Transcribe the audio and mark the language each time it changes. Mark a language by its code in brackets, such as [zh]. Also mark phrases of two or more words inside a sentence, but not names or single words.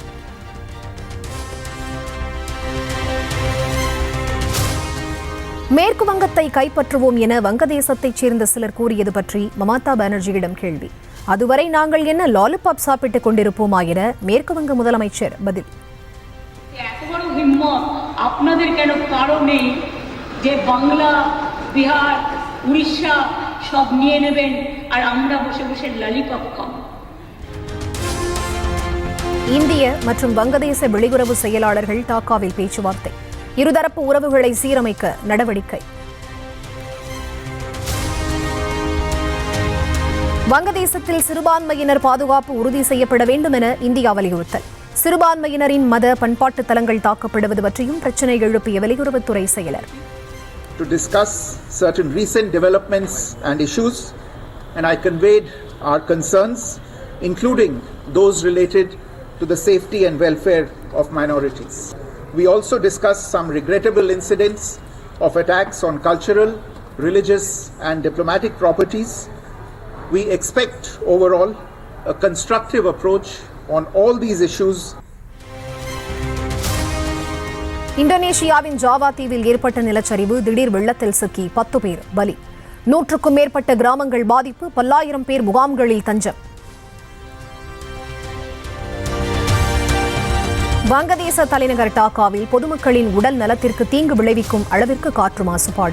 [ta] மேற்கு வங்கத்தை கைப்பற்றுவோம் என வங்கதேசத்தைச் சேர்ந்த சிலர் கூறியது பற்றி மமதா பானர்ஜியிடம் கேள்வி. அதுவரை நாங்கள் என்ன லாலிபாப் சாப்பிட்டுக் கொண்டிருப்போமா என மேற்கு வங்க முதலமைச்சர் பதில். [bn] বিহার উড়িষ্যা সব নিয়ে নেবেন আর আমরা বসে বসে ললিপপ খাবো. [ta] இந்திய மற்றும் வங்கதேச வெளியுறவு செயலாளர்கள் டாக்காவில் பேச்சுவார்த்தை. இருதரப்பு உறவுகளை சீரமைக்க நடவடிக்கை. வங்கதேசத்தில் சிறுபான்மையினர் பாதுகாப்பு உறுதி செய்யப்பட வேண்டும் என இந்தியா வலியுறுத்தல். சிறுபான்மையினரின் மத பண்பாட்டு தலங்கள் தாக்கப்படுவது பற்றியும் பிரச்சினை எழுப்பிய வெளியுறவுத்துறை செயலர். [en] To discuss certain recent developments and issues, and I conveyed our concerns, including those related to the safety and welfare of minorities. We also discussed some regrettable incidents of attacks on cultural, religious, and diplomatic properties. We expect overall a constructive approach on all these issues. [ta] இந்தோனேஷியாவின் ஜாவா தீவில் ஏற்பட்ட நிலச்சரிவு, திடீர் வெள்ளத்தில் சிக்கி 10 பேர் பலி. 100க்கும் மேற்பட்ட கிராமங்கள் பாதிப்பு, பல்லாயிரம் பேர் முகாம்களில் தஞ்சம். வங்கதேச தலைநகர் டாக்காவில் பொதுமக்களின் உடல் நலத்திற்கு தீங்கு விளைவிக்கும் அளவிற்கு காற்று மாசுபாடு.